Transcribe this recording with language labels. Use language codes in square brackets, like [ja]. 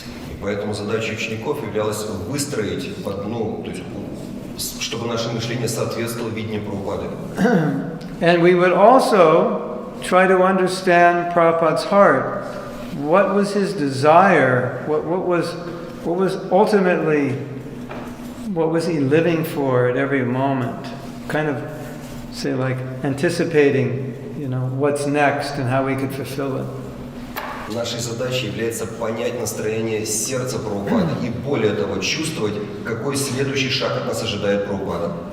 [ru] И поэтому задача учеников являлась выстроить то есть, чтобы наше мышление соответствовало видению Прабхупады. [en] And we would also try to understand Prabhupada's heart. What was his desire? What was ultimately, what was he living for at every moment? Kind of, say, like anticipating, what's next and how we could fulfill it. [ru] Нашей задачей является понять настроение сердца Прабхупады и, более того, чувствовать, какой следующий шаг от нас ожидает Прабхупада.